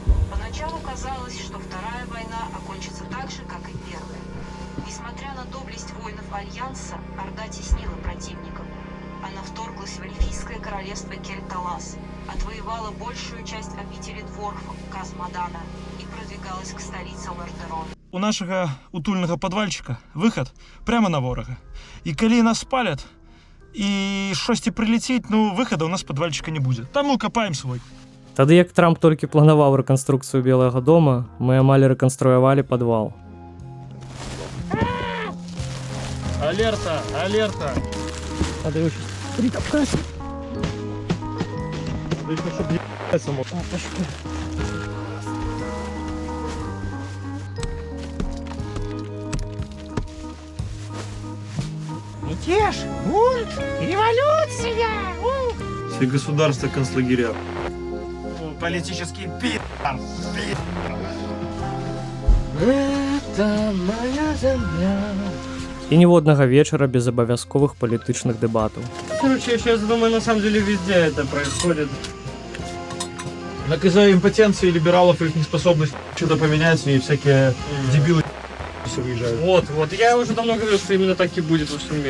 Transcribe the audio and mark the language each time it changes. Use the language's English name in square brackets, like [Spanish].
[Russian] Поначалу казалось, что Вторая война окончится так же, как и Первая. Несмотря на доблесть воинов Альянса, Орда теснила противников. Она вторглась в эльфийское королевство Кельталас, отвоевала большую часть обители дворфов Казмадана и продвигалась к столице Лордерон. [Belarusian] У нашага утульнага падвальчыка выход прямо на ворага. І калі нас спалят і щосьці прилетіць, ну выхада у нас падвальчыка не будзе. Там мы копаем свой. Тады як Трамп толькі планаваў рэканструкцыю Белага дома, мы амаль рэканструявалі падвал. Алерта, алерта. [Russian] Надо его сейчас притопкать. Чтобы не ебаться мог. Мятеж, бунт, революция! Все государства концлагеря. Политический пи***. Это моя земля. [Belarusian] І ніводнага вечара без абавязковых палітычных дэбатаў. [Russian] Короче, я сейчас думаю, на самом деле везде это происходит. Так из-за импотенции либералов и их неспособность что-то поменять, и всякие дебилы все выезжают. Вот, я уже давно говорил, что именно так и будет во всем мире.